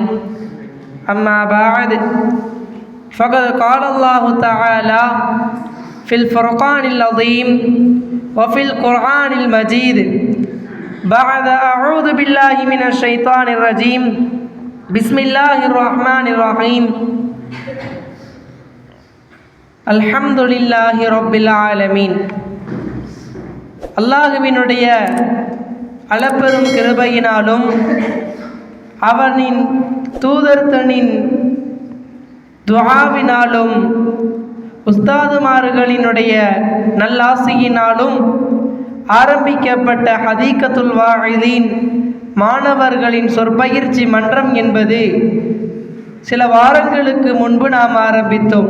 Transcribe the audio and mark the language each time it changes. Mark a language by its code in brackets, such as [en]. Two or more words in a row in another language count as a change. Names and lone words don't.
[ar] أما بعد، فقد قال الله تعالى في الفرقان العظيم وفي القرآن المجيد بعد أعوذ بالله من الشيطان الرجيم بسم الله الرحمن الرحيم الحمد لله رب العالمين. [ta] அல்லாஹுவினுடைய அளப்பெரும் கிருபையினாலும் அவனின் தூதர்தனின் துஆவினாலும் உஸ்தாதுமார்களினுடைய நல்லாசியினாலும் ஆரம்பிக்கப்பட்ட ஹதீகத்துல் வாஇதீன் மாணவர்களின் சொற்பயிற்சி மன்றம் என்பது சில வாரங்களுக்கு முன்பு நாம் ஆரம்பித்தோம்.